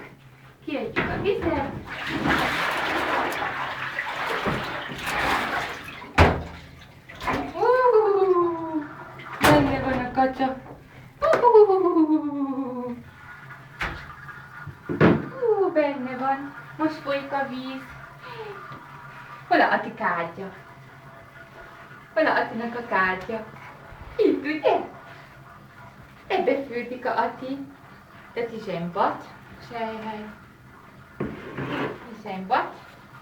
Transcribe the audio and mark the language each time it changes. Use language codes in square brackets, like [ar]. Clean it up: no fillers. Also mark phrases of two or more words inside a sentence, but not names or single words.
[hu] Kiöntjük a vizet. Benne van a kacsa. Ó, benne van. Most folyik a víz. Hol a Ati kártya? Hol a Atinak a kártya? Itt, ugye? Ebbe fürdik a Ati. [nl] Dat is een bad. Zei hij. Dit is een bad.